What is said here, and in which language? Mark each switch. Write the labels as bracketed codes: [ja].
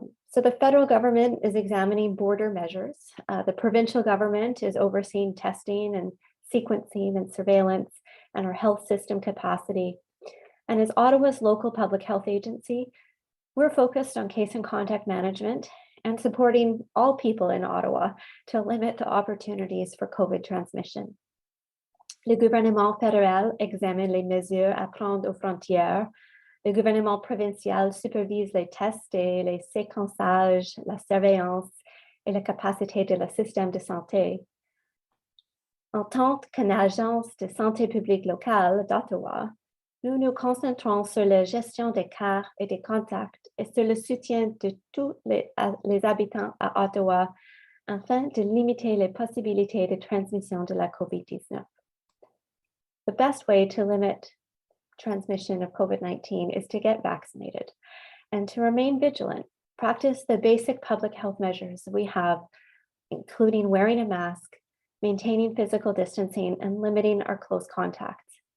[en] So the federal government is examining border measures. The provincial government is overseeing testing and sequencing and surveillance and our health system capacity. And as Ottawa's local public health agency, we're focused on case and contact management and supporting all people in Ottawa to limit the opportunities for COVID transmission. [fr] Le gouvernement fédéral examine les mesures à prendre aux frontières. Le gouvernement provincial supervise les tests et les séquençages, la surveillance et la capacité de le système de santé. En tant qu'agence de santé publique locale d'Ottawa, nous nous concentrons sur la gestion des cas et des contacts et sur le soutien de tous les habitants à Ottawa afin de limiter les possibilités de transmission de la COVID-19. [en] The best way to limit transmission of COVID-19 is to get vaccinated and to remain vigilant, practice the basic public health measures we have, including wearing a mask, maintaining physical distancing, and limiting our close contacts.